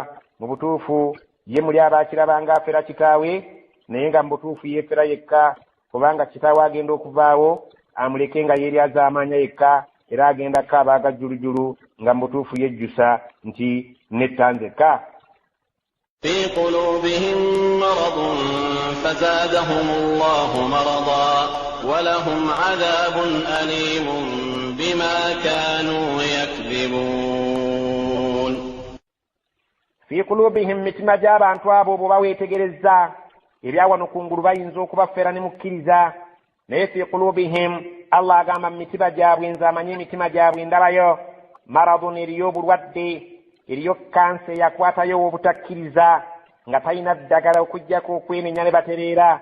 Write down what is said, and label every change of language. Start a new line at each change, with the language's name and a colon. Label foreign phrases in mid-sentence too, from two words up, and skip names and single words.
Ganda: Mu butuufu ye muli abaakiraba ng'afera kitaawe naye nga mu butuufu yeefera yekka kubanga kitaawe agenda okuvaawo amuleke nga yeeryaza amaanya yekka era agenda kaabaaga jjulujjulu nga mu butuufu yejjusa nti nettanzekka.
Arabic: في قلوبهم مرض فزادهم الله مرضا ولهم عذاب أليم بما كانوا يكذبون. في قلوبهم
Ganda: mitima gy'abantu abo bwe baweetegereza ebyawano ku ngulu bayinza okubafera ne mukkiriza naye
Arabic: في قلوبهم
Ganda: Allah agamba mu mitima gyabwe nze amanyi emitima gyabwe ndabayo maradun eriyo obulwadde eriyo kansa eyakwatayo obutakkiriza nga talina ddagala okuggyako okwenenya ne batereera.